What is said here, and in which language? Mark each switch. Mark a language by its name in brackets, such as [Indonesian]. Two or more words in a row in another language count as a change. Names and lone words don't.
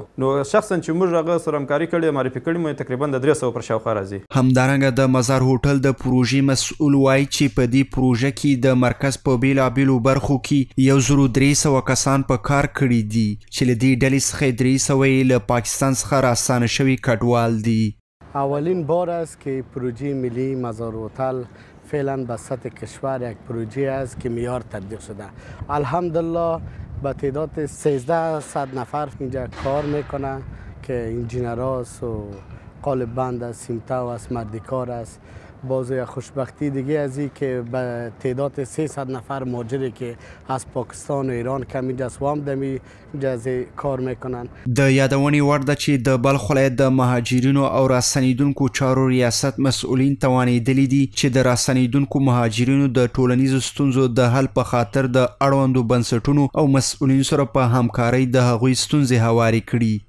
[Pashto] نو شخصا چې موږ هغه سره همکاري کړې معرفي کړي مو تقریبا د 300 پر شاوخوا راځي. همدارنګه د مزار هوټل د پروژې مسؤل وایي چې په دې پروژه کې د مرکز په بیلابیلو برخو کې 1,300 کسان په کار کړي دي چې له دې ډلې څخه 300 یې له پاکستان څخه راستانه شوي کډوال دي. [Persian] اولین بار است که پروژه ملی مزار هتل فعلا به سطح کشور یک پروژه است که معیار تطبیق شده. الحمدلله به تعداد 1300 نفر اینجا کار میکنه که انجینر است و قالب بند است، سیمتو است، مردکار است. باز یک خوشبختی دیگه از این که به تعداد 300 نفر مهاجری که از پاکستان و ایران کم اینجا سوام دمی اینجا کار میکنن. [Pashto] د یادونې وړ ده چې د بلخ ولایت د مهاجرینو او راستنیدونکو چارو ریاست مسؤلین توانیدلی دي چې د راستنیدونکو مهاجرینو د ټولنیزو ستونزو د حل په خاطر د اړوندو بنسټونو او مسؤلینو سره په همکارۍ د هغوی ستونزې هوارې کړي.